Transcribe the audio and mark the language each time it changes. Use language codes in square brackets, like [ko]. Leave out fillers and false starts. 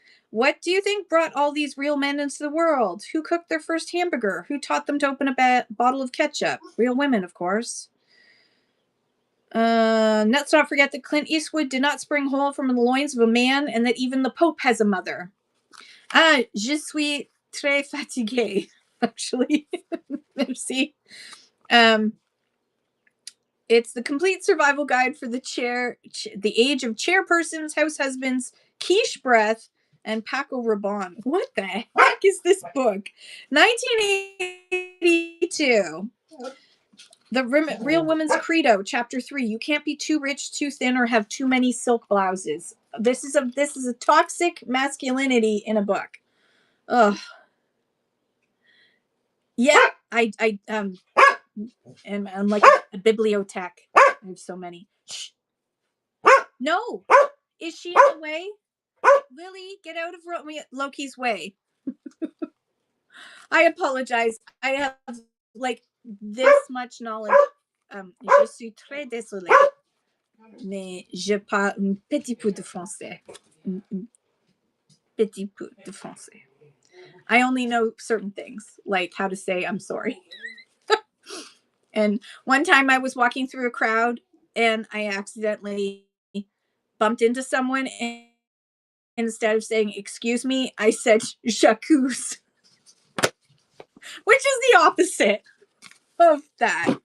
[en] What do you think brought all these real men into the world? Who cooked their first hamburger? Who taught them to open a bottle of ketchup? Real women, of course. Let's not forget that Clint Eastwood did not spring whole from the loins of a man, and that even the Pope has a mother. [fr] Je suis très fatiguée, [en] actually. [fr] Merci. [en] It's the complete survival guide for the age of chairpersons, house husbands, quiche breath, and Paco Rabanne. What the heck is this book? 1982. The Real Woman's Credo, Chapter 3. You can't be too rich, too thin, or have too many silk blouses. This is a toxic masculinity in a book. Ugh. Yeah, I'm like a bibliothèque. I have so many. Shh. No. Is she in the way? Lily, get out of Loki's way. I apologize. I have like this much knowledge. [fr] Je suis très désolée. Mais je parle un petit peu de français. Petit peu de français. [en] I only know certain things, like how to say I'm sorry. And one time I was walking through a crowd and I accidentally bumped into someone, and instead of saying excuse me, I said j'accuse, which is the opposite of that.